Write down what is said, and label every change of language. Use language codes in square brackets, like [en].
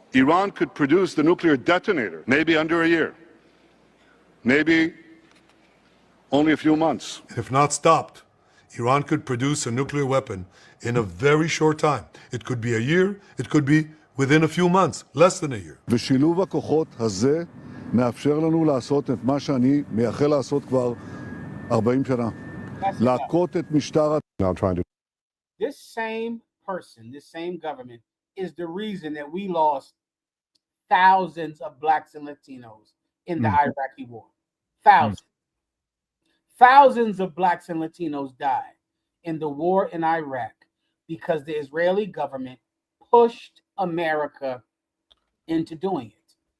[en] Iran could produce the nuclear detonator maybe under a year, maybe only a few months. If not stopped, Iran could produce a nuclear weapon in a very short time. It could be a year, it could be within a few months, less than a year. [he] ושילוב הכוחות הזה מאפשר לנו לעשות את מה שאני מייחל לעשות כבר 40 שנה. להכות את משטר... [en] Now trying to... This same person, this same government, is the reason that we lost thousands of blacks and Latinos in the Iraqi war. Thousands. Thousands of blacks and Latinos died in the war in Iraq because the Israeli government pushed America into doing it.